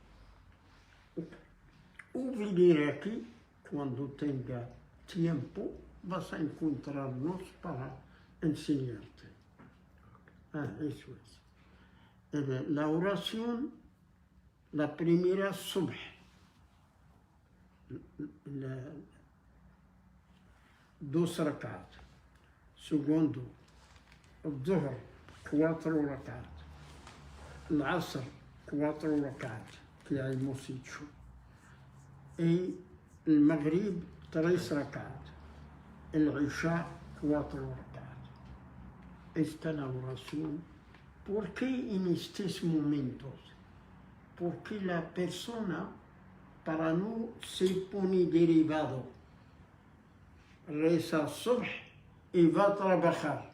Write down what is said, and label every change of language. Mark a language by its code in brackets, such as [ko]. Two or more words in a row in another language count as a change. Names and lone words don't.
[es] O venir aquí, cuando tenga tiempo, vas a encontrarnos para enseñarte. Eso es. La oración, la primera, Subh. 2 rakat. Segundo, الظهر 4 rakat. العصر 4 rakat, que hemos hecho. Y el Maghrib 3 rakat. El Isha 4 rakat. Esta es la oración. ¿Por qué en estos momentos? Porque la persona, para no se pone derivado, reza Subh y va a trabajar.